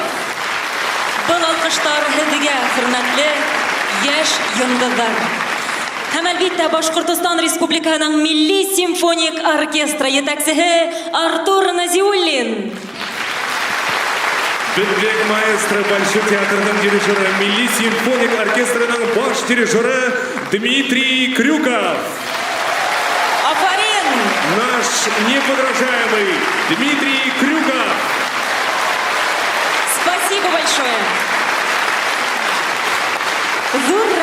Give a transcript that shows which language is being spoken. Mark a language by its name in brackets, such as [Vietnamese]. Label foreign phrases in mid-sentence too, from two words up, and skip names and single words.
[Bashkir] Был алкыштар һеҙгә, хөрмәтле яшь йондоҙҙар. Һәм әлбиттә Башҡортостан Республикаһының Милли симфоник оркестры етәксеһе Артур Назиуллин. Бетлек маэстро Большой театрының дирижеры, Милли симфоник оркестрының баш дирижеры Дмитрий Крюков. Афарин! [Russian] Наш неподражаемый Дмитрий Крюков. Спасибо большое.